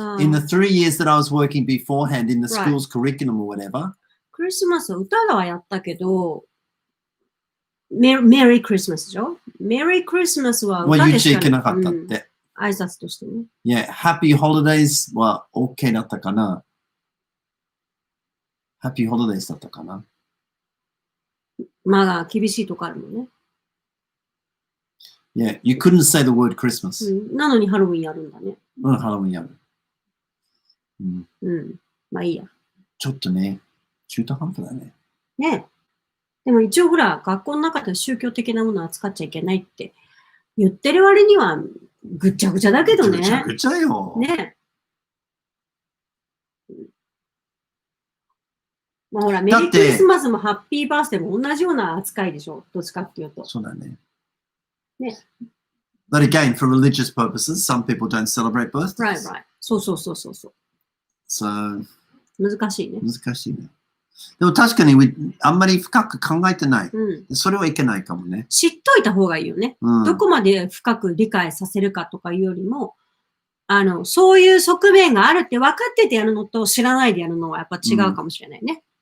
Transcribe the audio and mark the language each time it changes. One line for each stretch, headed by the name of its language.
English: In the 3 years that I was working beforehand in the school's curriculum or whatever.
Japanese: クリスマス歌はやったけど、Merry Christmas でしょ？ Merry Christmas は歌でしかいけなかったって。挨拶としてね。 Yeah, Happy Holidays は OK だったかな。 Happy Holidays だったかな。まあ、厳しいとこあるのね。
English: Yeah, you couldn't say the word Christmas.
Japanese: なのにハロウィンやるんだね。ハロウィンやる。まあいいや。ちょっとね、中途半端だね。ね。でも一応ほら、学校の中で宗教的なものを扱っちゃいけないって言ってる割にはぐっちゃぐちゃだけどね。ぐちゃぐちゃよ。ね。まあほら、メリークリスマスもハッピーバースデーも同じような扱いでしょ。どっちかっていうと。そうだね。ね。
English: But again, for religious purposes, some people don't celebrate birthdays.
Japanese: Right. そう。
English: So,
Japanese: 難しいね。難しいね。でも確かにあんまり深く考えてない。それはいけないかもね。知っといた方がいいよね。どこまで深く理解させるかとかいうよりも、そういう側面があるって分かっててやるのと知らないでやるのはやっぱ違うかもしれないね。